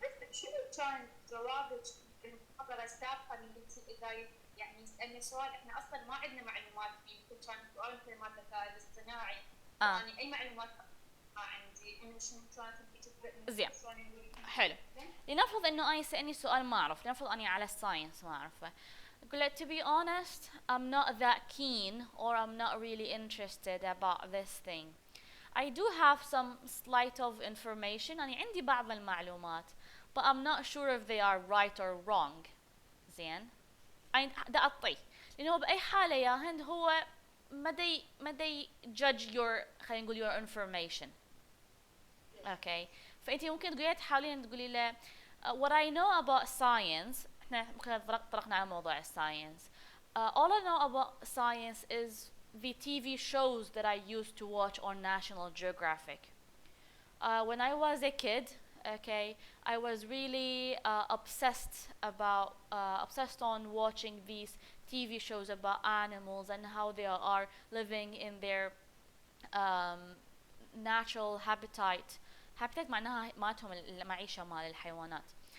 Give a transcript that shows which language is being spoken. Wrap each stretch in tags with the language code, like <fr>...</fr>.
<ar>شنو كان جوابك بالمحاضرة السابقة اللي قلتي إذا يعني يسألني سؤال إحنا أصلاً ما عندنا معلومات فيه. يمكن كان سؤال مثل مال الذكاء الاصطناعي. يعني أي معلومات ما عندي إنه شنو كانت تبدأ. زين. حلو. لنفرض إنه أنا يسألني سؤال ما أعرف. لنفرض أني على الساينس ما أعرفه. أقول له</ar> <en>to be honest I'm not that keen or I'm not really interested about this thing. I do have some slight of information.</en> <ar>أنا عندي بعض المعلومات</ar> <en>but I'm not sure if they are right or wrong.</en> <ar>زين. دا أعطيه لأنه بأي حالة يا هند هو ما دي</ar> <en>judge your</en> <ar>خلينا نقول</ar> <en>your information. Okay.</en> <ar>فأنت ممكن تقولي تحاولين تقولي له</ar> <en>what I know about science.</en> <ar>احنا ممكن طرقنا على موضوع الساينس.</ar> <en>All I know about science is the TV shows that I used to watch on National Geographic. When I was a kid okay, I was really obsessed on watching these TV shows about animals and how they are living in their um, natural habitat</en> <ar>معناها مالتهم المعيشة مال الحيوانات.</ar>